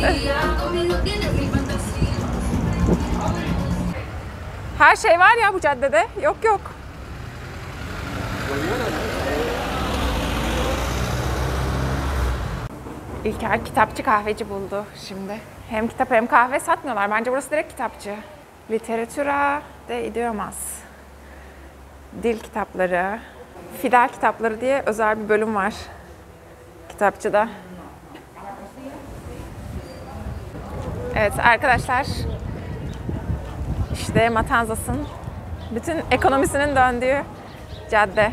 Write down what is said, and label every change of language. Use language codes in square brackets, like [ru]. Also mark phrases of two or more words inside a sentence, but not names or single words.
[tr] Her şey var ya bu caddede. Yok yok. İlker kitapçı kahveci buldu şimdi. Hem kitap hem kahve satmıyorlar. Bence burası direkt kitapçı. [es] Literatura de idiomas. [tr] Dil kitapları. Fidel kitapları diye özel bir bölüm var kitapçıda. Evet arkadaşlar. İşte Matanzas'ın bütün ekonomisinin döndüğü cadde.